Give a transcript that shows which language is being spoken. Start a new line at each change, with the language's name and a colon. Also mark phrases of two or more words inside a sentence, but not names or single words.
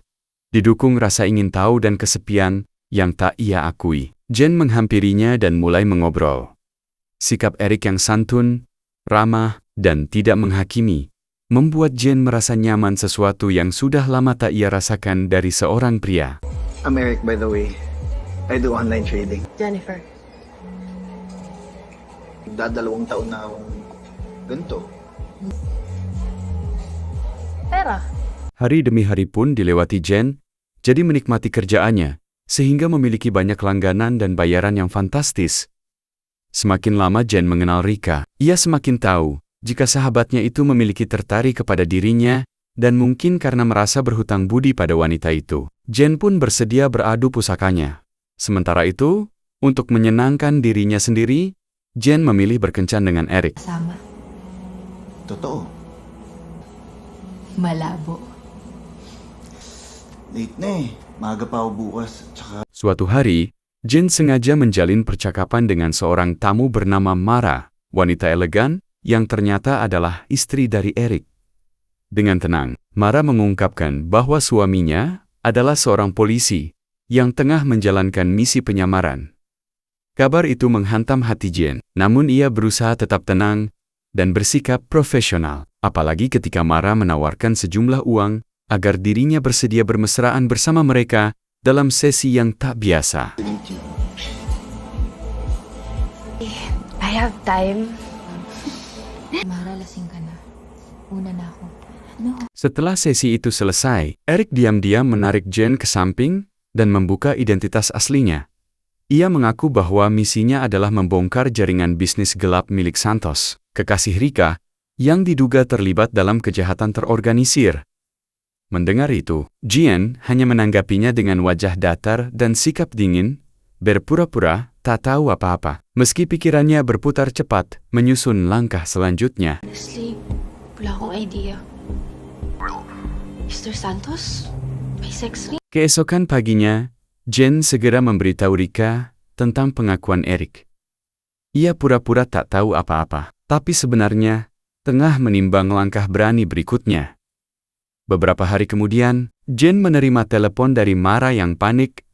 Indonesian: Didukung rasa ingin tahu dan kesepian yang tak ia akui, Jane menghampirinya dan mulai mengobrol. Sikap Eric yang santun, ramah, dan tidak menghakimi membuat Jane merasa nyaman, sesuatu yang sudah lama tak ia rasakan dari seorang pria.
English: I'm Eric, by the way. I do online trading. Jennifer.
Filipino: Dadalawang taon na akong ganito. Pera.
Indonesian: Hari demi hari pun dilewati Jane, jadi menikmati kerjaannya, sehingga memiliki banyak langganan dan bayaran yang fantastis. Semakin lama Jane mengenal Rika, ia semakin tahu jika sahabatnya itu memiliki tertarik kepada dirinya, dan mungkin karena merasa berhutang budi pada wanita itu, Jane pun bersedia beradu pusakanya. Sementara itu, untuk menyenangkan dirinya sendiri, Jane memilih berkencan dengan Eric.
Filipino: Sama. Totoo. Malabo. Late na eh. Maaga pa ako bukas. Tsaka
Indonesian: Suatu hari, Jane sengaja menjalin percakapan dengan seorang tamu bernama Mara, wanita elegan, yang ternyata adalah istri dari Eric. Dengan tenang, Mara mengungkapkan bahwa suaminya adalah seorang polisi yang tengah menjalankan misi penyamaran. Kabar itu menghantam hati Jen, namun ia berusaha tetap tenang dan bersikap profesional, apalagi ketika Mara menawarkan sejumlah uang agar dirinya bersedia bermesraan bersama mereka dalam sesi yang tak biasa.
English: I have time.
Filipino: Mara, lasing ka na. Una na ako. No.
Indonesian: Setelah sesi itu selesai, Eric diam-diam menarik Jen ke samping dan membuka identitas aslinya. Ia mengaku bahwa misinya adalah membongkar jaringan bisnis gelap milik Santos, kekasih Rika, yang diduga terlibat dalam kejahatan terorganisir. Mendengar itu, Jen hanya menanggapinya dengan wajah datar dan sikap dingin, berpura-pura tak tahu apa-apa, meski pikirannya berputar cepat menyusun langkah selanjutnya.
Filipino: Honestly, wala akong idea. Mr. Santos? May
English: sex ring?
Indonesian: Keesokan paginya, Jen segera memberitahu Rika tentang pengakuan Eric. Ia pura-pura tak tahu apa-apa, tapi sebenarnya tengah menimbang langkah berani berikutnya. Beberapa hari kemudian, Jen menerima telepon dari Mara yang panik.